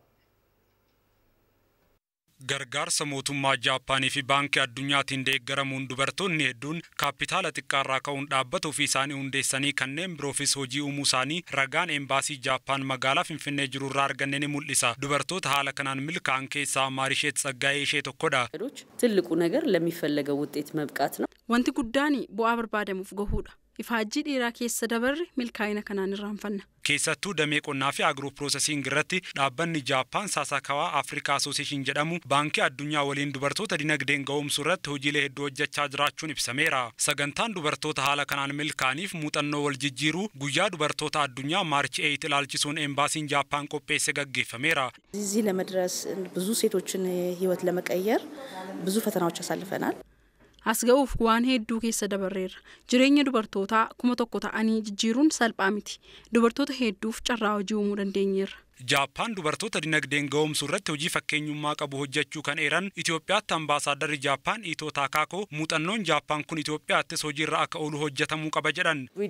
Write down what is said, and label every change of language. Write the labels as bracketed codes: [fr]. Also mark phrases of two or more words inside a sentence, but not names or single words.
[om] Gargaarsa mootummaa Jaappaanii fi baankii addunyaatiin deeggaramuun dubartoonni hedduun kaapitaala xiqqaarraa ka'uun dhaabbata ofii isaanii hundeessanii kanneen biroofis hojii uumuu isaanii ragaan embaasii Jaappaan magaalaa Finfinnee jirurraa arganne ni mul'isa. Dubartoota haala kanaan milkaa'an keessaa Maarisheet Tsaggaayee ishee tokkodha. [am] ትልቁ ነገር ለሚፈለገው ውጤት መብቃት ነው። [om] Wanti guddaan bu'aa barbaadamuuf gahuudha. Ifaajjii dheeraa keessa dabarre milkaa'ina kanaan irraanfanna. Keessattuu damee qonnaa fi [en] agiroo piroosesiing [om] irratti dhaabbanni Jaappaan Saasakawaa Afrikaa Asooseeshin jedhamu baankii addunyaa waliin dubartoota dinagdeen ga'umsuu irratti hojiilee hedduu hojjechaa jiraachuun ibsameera. Sagantaan dubartoota haala kanaan milkaa'aniif muuxannoo wal jijjiiruu guyyaa dubartoota addunyaa Maarchi 8 ilaalchisuun embaasiin Jaappaan qopheesse gaggeeffameera. [am] እዚህ ለመድረስ ብዙ ሴቶችን ህይወት ለመቀየር ብዙ ፈተናዎች አሳልፈናል። [om] Asga'uuf waan hedduu keessa dabarreerra. Jireenya dubartootaa 1000 ta'anii jijjiiruun salphaa miti. Dubartoota hedduuf carraa hojii uumuu dandeenyeerra. Jaappaan dubartoota dinagdeen ga'umsuu irratti hojii fakkeenyummaa qabu hojjechuu kan eeran Itoophiyaatti ambaasaaddarri Jaappaan Itoo Taakaakoo muuxannoon Jaappaan kun Itoophiyaattis hojiirra akka oolu hojjetamuu qaba jedhan.